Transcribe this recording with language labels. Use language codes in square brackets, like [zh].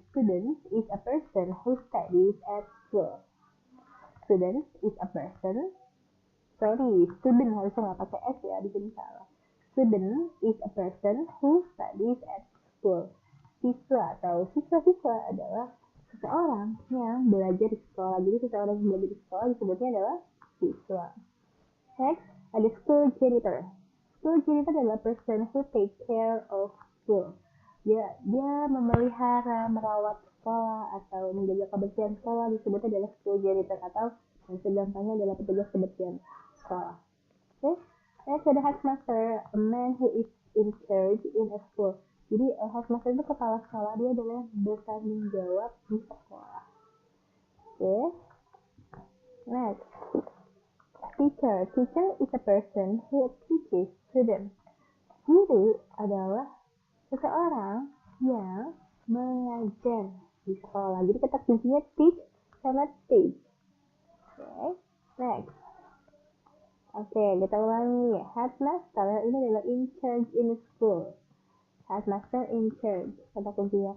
[en] Student is a person who studies at school. Student is a person. Sorry, [id] student harusnya nggak pakai S ya, di sini salah. [en] Student is a person who studies at school. [id] Siswa atau siswa-siswa adalah seseorang yang belajar di sekolah. Jadi seseorang yang belajar di sekolah disebutnya adalah siswa. Next, ada school janitor. [en] School janitor adalah person who take care of school. [id] Dia memelihara, merawat sekolah atau menjaga kebersihan sekolah, disebutnya adalah school janitor atau segampangnya adalah petugas kebersihan sekolah. [en] Okay? Next ada headmaster, a man who is in charge in a school. [id] Jadi headmaster itu kepala sekolah, dia adalah bertanggung jawab di sekolah. [en] Okay? Next, teacher. Teacher is a person who teaches students. [id] Guru adalah seseorang yang mengajar di sekolah. Jadi kata kuncinya teach sama teach. Okay? Next. Oke, kita ulangi. [en] Headmaster ini adalah in charge in school. Headmaster in charge. [id] Kata kuncinya.